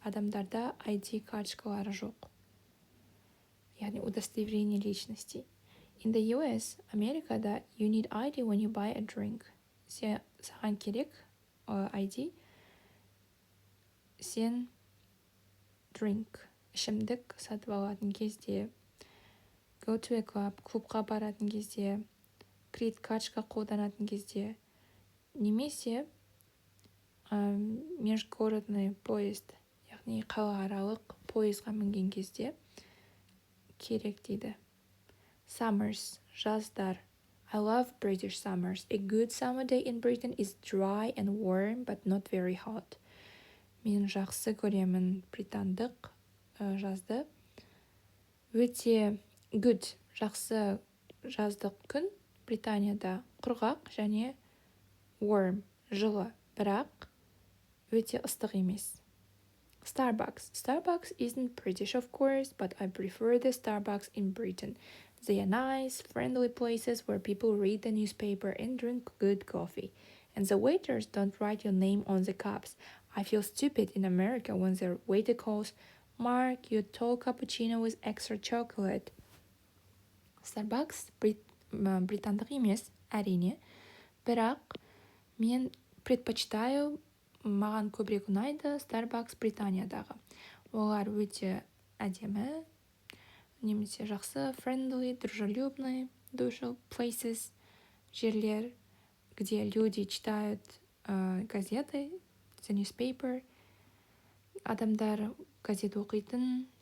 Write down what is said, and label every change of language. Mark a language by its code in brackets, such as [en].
[kk] Адамдарда ID карточкалары жоқ. [ru] Яғни удостоверение личности. [en] In the US, Америкада, you need ID when you buy a drink. [kk] Саған керек ID. Сен drink, ішімдік сатып алатын кезде, [en] go to a club, [kk] клубқа баратын кезде, кредит карточка қолданатын кезде, немесе [ru] межгородный поезд, [kk] яғни қалааралық пойызға мінген кезде керек дейді. Summers, жаздар. [en] I love British summers. A good summer day in Britain is dry and warm, but not very hot. [kk] Мен жақсы көремін британдық жазды. Өте good, жақсы жаздық күн Британияда құрғақ және warm, жылы, бірақ өте ыстық емес. [en] Starbucks isn't British, of course, but I prefer the Starbucks in Britain. They are nice, friendly places where people read the newspaper and drink good coffee. And the waiters don't write your name on the cups. I feel stupid in America when the waiter calls, Mark, your tall cappuccino with extra chocolate. [kk] Starbucks британдық емес, әрине, бірақ мен предпочитаю, маған көбірек ұнайды Starbucks Британиядағы. Олар өте әдемі, немесе жақсы, friendly, дружелюбный, places, жерлер, [ru] где люди читают газеты, [en] the newspaper, [kk] адамдар газет оқитын